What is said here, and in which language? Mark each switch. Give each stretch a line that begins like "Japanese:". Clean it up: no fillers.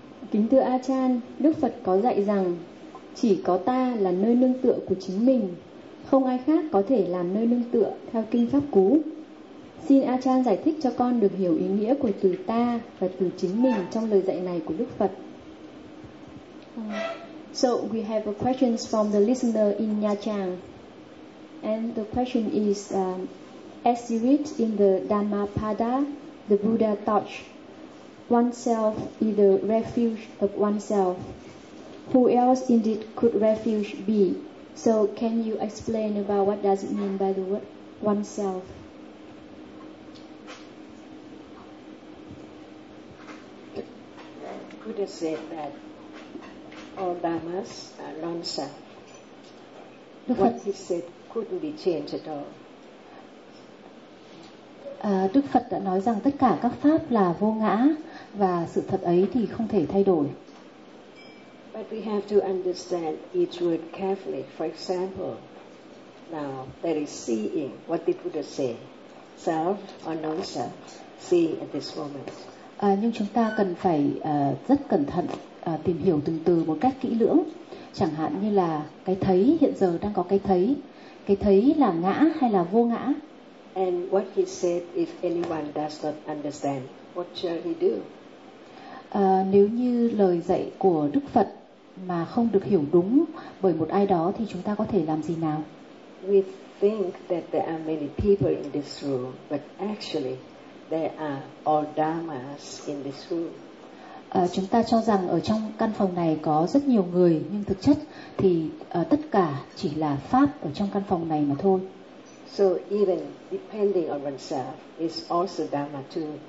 Vietnamese: Kính thưa A-chan, Đức Phật có dạy rằng chỉ có ta là nơi nương tựa của chính mình, không ai khác có thể làm nơi nương tựa theo kinh pháp cú. Xin A-chan giải thích cho con được hiểu ý nghĩa của từ ta và từ chính mình trong lời dạy này của Đức Phật.
English: So we have a question from the listener in Nha Trang. And the question is, as you read in the Dhammapada, the Buddha taught, oneself is the refuge of oneself. Who else indeed could refuge be? So can you explain about what does it mean by the word oneself? The Buddha said that all dhammas are non-self. What he said couldn't be changed at all.
Vietnamese: Đức Phật đã nói rằng tất cả các pháp là vô ngã và sự thật ấy thì không thể thay đổi.
English: But we have to understand each word carefully. For example, now there is seeing. What did Buddha say? Self or non-self? See at this moment.
Vietnamese: Nhưng chúng ta cần phải rất cẩn thận tìm hiểu từng từ một cách kỹ lưỡng. Chẳng hạn như là cái thấy hiện giờ đang có cái thấy là ngã hay là vô ngã?
English: And what he said, if anyone does not understand, what shall he do?
Vietnamese: Nếu như lời dạy của Đức Phật mà không được hiểu đúng bởi một ai đó thì chúng ta có thể làm gì nào?
English: We think that there are many people in this room, but actually there are all dhammas in this room.
Vietnamese: Chúng ta cho rằng ở trong căn phòng này có rất nhiều người, nhưng thực chất thì tất cả chỉ là pháp ở trong căn phòng này mà thôi.
English: So even depending on oneself is also dhamma too.